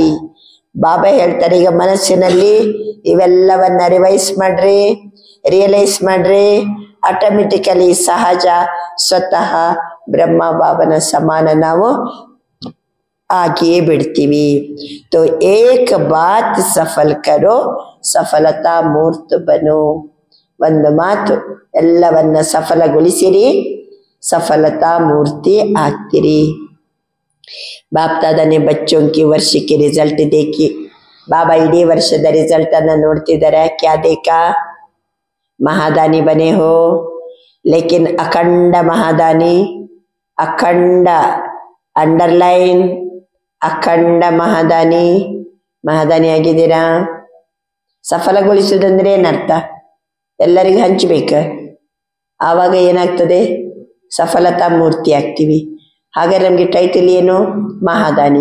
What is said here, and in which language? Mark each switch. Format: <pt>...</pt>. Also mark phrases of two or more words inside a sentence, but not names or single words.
<kn>ಬಾಬಾ ಹೇಳ್ತಾರೆ, ಈಗ ಮನಸ್ಸಿನಲ್ಲಿ ಇವೆಲ್ಲವನ್ನ ರಿಯಲೈಸ್ ಮಾಡ್ರಿ, ಆಟೋಮೆಟಿಕಲಿ ಸಹಜ ಸ್ವತಃ ಬ್ರಹ್ಮ ಬಾಬನ ಸಮಾನ ನಾವು ಆಗಿಯೇ ಬಿಡ್ತೀವಿ.</kn> <hi>तो एक बात सफल करो, सफलता मूर्त बनो.</hi> <kn>ಒಂದು ಮಾತು, ಎಲ್ಲವನ್ನ ಸಫಲಗೊಳಿಸಿರಿ, ಸಫಲತಾ ಮೂರ್ತಿ ಆಗ್ತಿರಿ.</kn> <hi>बाप दादा ने बच्चों की वर्ष के रिजल्ट देखी.</hi> <kn>बाबा इडೀ ವರ್ಷದ ರಿಸಲ್ಟ್ ಅನ್ನು ನೋಡ್ತಿದ್ದಾರೆ.</kn> <hi>क्या देखा? महादानी बने हो, लेकिन अखंड महादानी, अखंड अंडरलाइन,</hi> <kn>ಅಖಂಡ ಮಹಾದಾನಿ ಆಗಿದ್ದೀರಾ. ಸಫಲಗೊಳಿಸುವುದಂದ್ರೆ ಏನರ್ಥ? ಎಲ್ಲರಿಗೂ ಹಂಚಬೇಕು. ಆವಾಗ ಏನಾಗ್ತದೆ? ಸಫಲತಾ ಮೂರ್ತಿ ಆಗ್ತೀವಿ. ಹಾಗಾದ್ರೆ ನಮಗೆ ಟೈಟಲ್ ಏನು? ಮಹಾದಾನಿ.</kn>